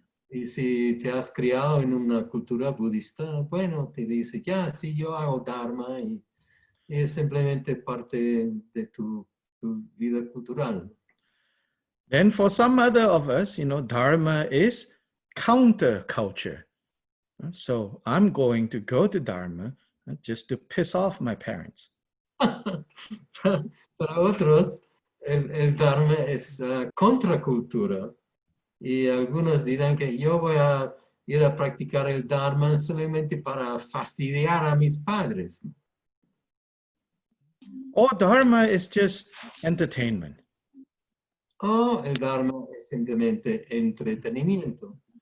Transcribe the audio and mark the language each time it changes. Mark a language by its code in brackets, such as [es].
[es] Y si te has criado en una cultura budista, bueno, te dice, ya, sí, yo hago Dharma y es simplemente parte de tu vida cultural. [en] Then for some other of us, Dharma is counterculture. So I'm going to go to Dharma just to piss off my parents. [es] Para otros, el Dharma es contracultura. Y algunos dirán que yo voy a ir a practicar el Dharma solamente para fastidiar a mis padres. [en] Or Dharma is just entertainment. [es] O el Dharma es simplemente entretenimiento.